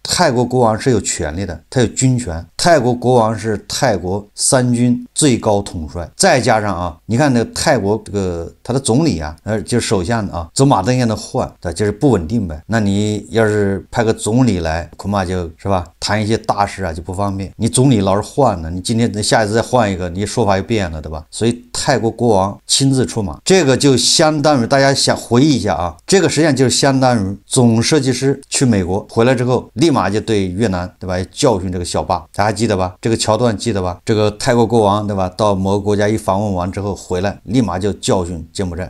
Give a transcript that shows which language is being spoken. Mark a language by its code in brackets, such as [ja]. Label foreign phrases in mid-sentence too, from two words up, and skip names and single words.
[zh] 泰國國王是有权力的，他有军权。泰国國王是泰国3军最高统帅，再加上啊，你看那个泰國这個他的總理啊，就是首相啊，走馬燈一樣的換，就是不穩定唄。那你要是派個總理來，恐怕就是吧，談一些大事啊就不方便。你總理老是換呢，你今天下一次再換一個，你說法又變了，對吧？所以泰國國王親自出馬，這個就相當於大家想回憶一下啊，這個實際上就是相當於總設計師去美國回來之後，立馬就對越南，對吧，教訓這個小霸，大家還記得吧？這個橋段記得吧？這個泰國國王，對吧，到某個國家一訪問完之後回來，立馬就教訓柬埔寨。